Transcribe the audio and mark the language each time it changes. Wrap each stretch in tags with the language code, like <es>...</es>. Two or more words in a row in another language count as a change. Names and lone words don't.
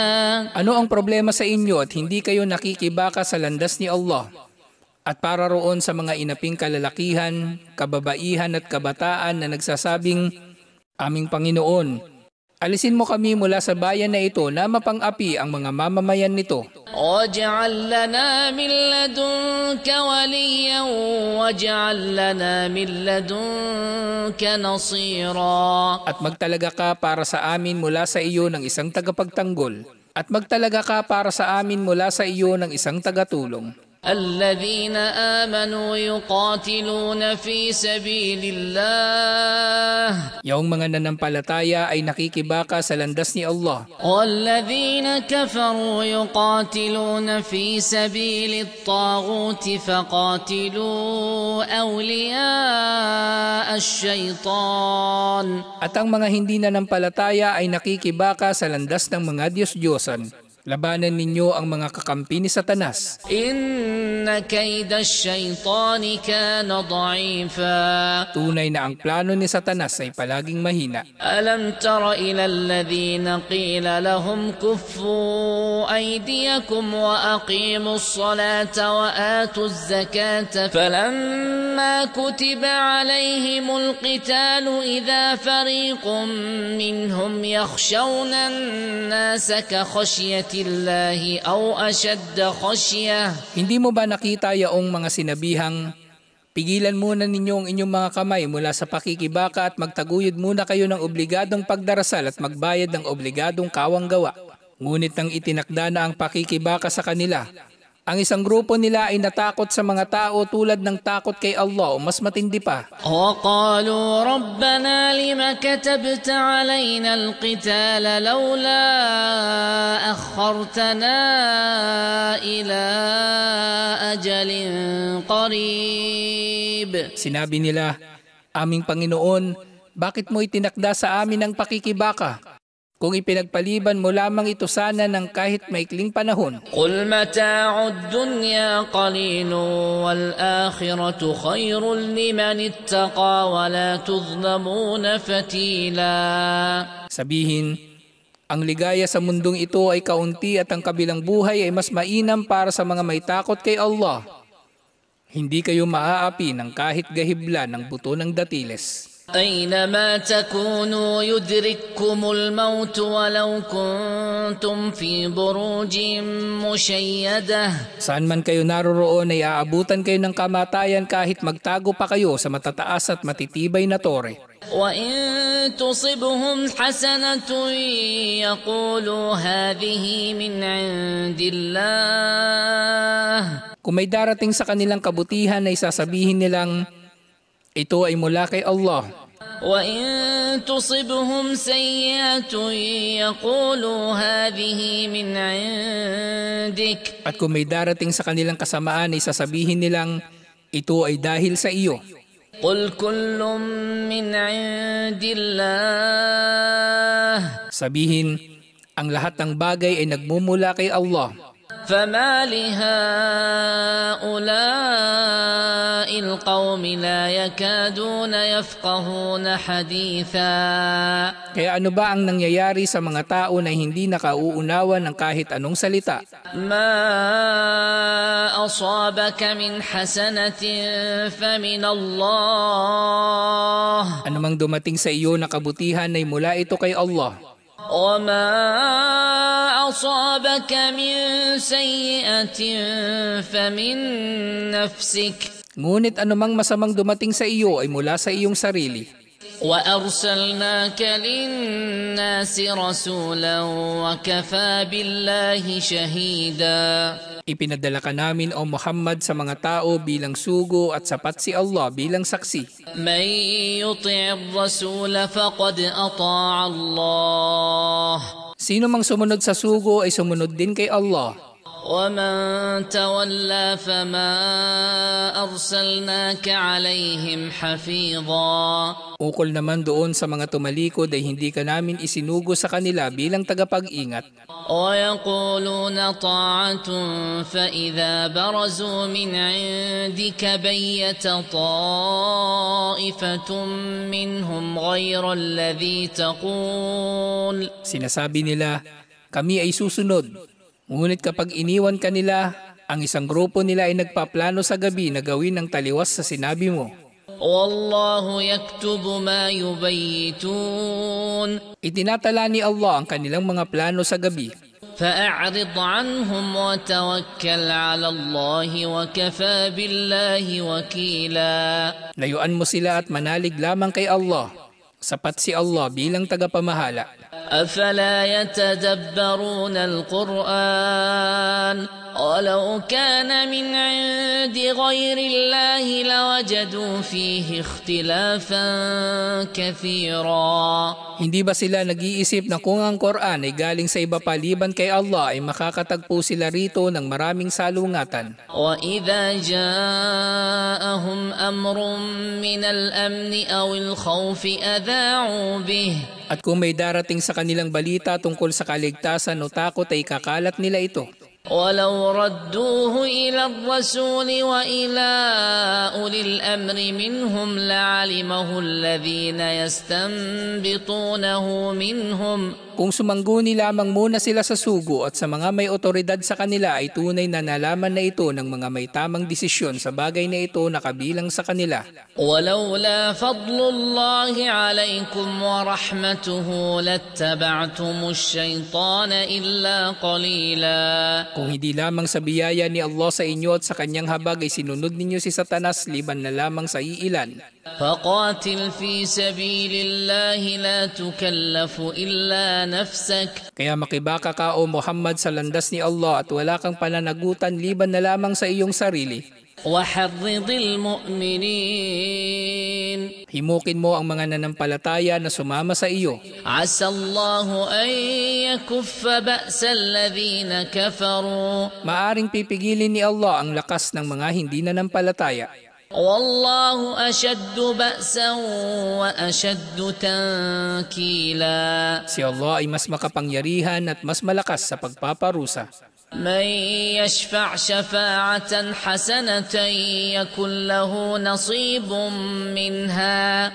<tl>Ano ang problema sa inyo at hindi kayo nakikibaka sa landas ni Allah? At para roon sa mga inaping kalalakihan, kababaihan at kabataan na nagsasabing, aming Panginoon, alisin mo kami mula sa bayan na ito na mapang-api ang mga mamamayan nito.</tl> <ar>واجعل لنا من لدنك وليا واجعل لنا من لدنك نصيرا.</ar> <tl>At magtalaga ka para sa amin mula sa iyo ng isang tagapagtanggol. At magtalaga ka para sa amin mula sa iyo ng isang tagatulong.</tl> <ar>الذين آمنوا يقاتلون في سبيل الله.</ar> <tl>Yaong mga nanampalataya ay nakikibaka sa landas ni Allah.</tl> <ar>والذين كفروا يقاتلون في سبيل الطاغوت فقاتلوا أولياء الشيطان.</ar> <tl>At ang mga hindi nanampalataya ay nakikibaka sa landas ng mga Diyos-Diyosan. Labanan ninyo ang mga kakampi ni Satanas.</tl> <ar>إن كيد الشيطان كان ضعيفا.</ar> <tl>Tunay na ang plano ni Satanas ay palaging mahina.</tl> <ar>ألم تر إلى الذين قيل لهم كفوا أيديكم وأقيموا الصلاة وآتوا الزكاة فلما كتب عليهم القتال إذا فريق منهم يخشون الناس كخشية الله أو أشد خشية.</ar> <tl>Hindi mo ba nakita yaong mga sinabihang, pigilan muna ninyo ang inyong mga kamay mula sa pakikibaka at magtaguyod muna kayo ng obligadong pagdarasal at magbayad ng obligadong kawanggawa. Ngunit nang itinakda na ang pakikibaka sa kanila, ang isang grupo nila ay natakot sa mga tao tulad ng takot kay Allah o mas matindi pa.</tl> <ar>وقالوا ربنا لم كتبت علينا القتال لولا أخرتنا إلى أجل قريب.</ar> <tl>Sinabi nila, Aming Panginoon, bakit mo itinakda sa amin ang pakikibaka? Kung ipinagpaliban mo lamang ito sana ng kahit maikling panahon.</tl> <ar>قل متاع الدنيا قليل والآخرة خير لمن اتقى ولا تظلمون فتيلا.</ar> <tl>Sabihin, ang ligaya sa mundong ito ay kaunti at ang kabilang buhay ay mas mainam para sa mga may takot kay Allah. Hindi kayo maaapi ng kahit gahibla ng buto ng datiles.</tl> <ar>أينما تكونوا يدرككم الموت ولو كنتم في بروج مشيدة.</ar> <tl>Saan man kayo naroroon ay aabutan kayo ng kamatayan kahit magtago pa kayo sa matataas at matitibay na tore.</tl> <ar>وإن تصبهم حسنة يقولوا هذه من عند الله.</ar> <tl>Kung may darating sa kanilang kabutihan ay sasabihin nilang, ito ay mula kay Allah.</tl> <ar>وإن تصبهم سيئة يقولوا هذه من عندك.</ar> <tl>At kung may darating sa kanilang kasamaan ay sasabihin nilang, ito ay dahil sa iyo.</tl> <ar>قل كل من عند الله.</ar> <tl>Sabihin, ang lahat ng bagay ay nagmumula kay Allah.</tl> <ar>فما لهؤلاء القوم لا يكادون يفقهون حديثا.</ar> <tl>Kaya ano ba ang nangyayari sa mga tao na hindi nakauunawa ng kahit anong salita?</tl> <ar>ما أصابك من حسنة فمن الله.</ar> <tl>Anumang dumating sa iyo na kabutihan ay mula ito kay Allah.</tl> <ar>وما أصابك من سيئة فمن نفسك.</ar> <tl>Ngunit anumang masamang dumating sa iyo ay mula sa iyong sarili.</tl> <ar>وأرسلناك للناس رسولا وكفى بالله شهيدا.</ar> <tl>Ipinadala ka namin o Muhammad sa mga tao bilang sugo at sapat si Allah bilang saksi.</tl> <ar>من يطع الرسول فقد أطاع الله.</ar> <tl>Sino mang sumunod sa sugo ay sumunod din kay Allah.</tl> <ar>ومن تولى فما أرسلناك عليهم حفيظا.</ar> <tl>Ukol naman doon sa mga tumalikod ay hindi ka namin isinugo sa kanila bilang tagapag-ingat.</tl> <ar>ويقولون طاعة فإذا برزوا من عندك بيت طائفة منهم غير الذي تقول.</ar> <tl>Sinasabi nila, kami ay susunod. Ngunit kapag iniwan ka nila, ang isang grupo nila ay nagpaplano sa gabi na gawin ang taliwas sa sinabi mo.</tl> <ar>والله يكتب ما يبيتون.</ar> <tl>Itinatala ni Allah ang kanilang mga plano sa gabi.</tl> <ar>فأعرض عنهم وتوكل على الله وكفى بالله وكيلا.</ar> <tl>Layuan mo sila at manalig lamang kay Allah. Sapat si Allah bilang tagapamahala.</tl> <ar>أفلا يتدبرون القرآن ولو كان من عند غير الله لوجدوا فيه اختلافا كثيرا.</ar> <tl>Hindi ba sila nag-iisip na kung ang Quran ay galing sa iba paliban kay Allah ay makakatagpo sila rito ng maraming salungatan?</tl> <ar>وإذا جاءهم أمر من الأمن أو الخوف أذاعوا به.</ar> <tl>At kung may darating sa kanilang balita tungkol sa kaligtasan o takot ay kakalat nila ito.</tl> <ar>ولو ردوه إلى الرسول وإلى أولي الأمر منهم لعلمه الذين يستنبطونه منهم.</ar> <tl>Kung sumangguni lamang muna sila sa sugo at sa mga may otoridad sa kanila ay tunay na nalaman na ito ng mga may tamang desisyon sa bagay na ito na kabilang sa kanila.</tl> <ar>ولولا فضل الله عليكم ورحمته لاتبعتم الشيطان إلا قليلا.</ar> <tl>Kung hindi lamang sa biyaya ni Allah sa inyo at sa kanyang habag ay sinunod ninyo si Satanas liban na lamang sa iilan.</tl> <ar>فقاتل في سبيل الله لا تكلف إلا نفسك.</ar> <tl>Kaya makibaka ka o Muhammad sa landas ni Allah at wala kang pananagutan liban na lamang sa iyong sarili.</tl> <ar>وحرض المؤمنين.</ar> <tl>Himukin mo ang mga nanampalataya na sumama sa iyo.</tl> <ar>عسى الله أن يكف بأس الذين كفروا.</ar> <tl>Maaring pipigilin ni Allah ang lakas ng mga hindi nanampalataya.</tl> <ar>والله أشد بأسا وأشد تنكيلا.</ar> <tl>Si Allah ay mas makapangyarihan at mas malakas sa pagpaparusa.</tl> <ar>من يشفع شفاعة حسنة يكن له نصيب منها.</ar>